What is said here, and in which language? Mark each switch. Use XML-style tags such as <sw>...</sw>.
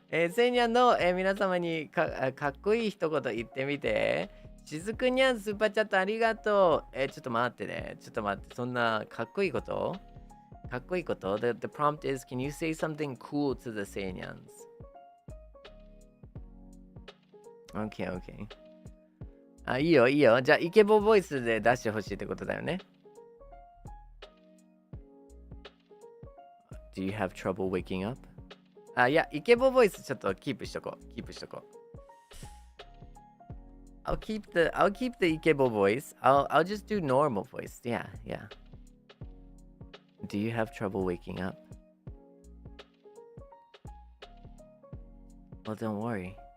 <ja>せいにゃんの、皆様にかっこいい一言言ってみて。しずくにゃんスーパーチャットありがとう。ちょっと待ってね。そんなかっこいいこと</ja> <en>The prompt is, can you say something cool to the せいにゃん</en> <ja>OK, OK。 あ、いいよ、いいよ。じゃあ、イケボボイスで出してほしいってことだよね。</ja> <en>Do you have trouble waking up?</en> <ja>あ、いや、イケボボイスちょっとキープしとこう。キープしとこう。</ja> <en>I'll keep the Ikebo voice. I'll just do normal voice. Yeah, yeah. Do you have trouble waking up? Well, don't worry.</en>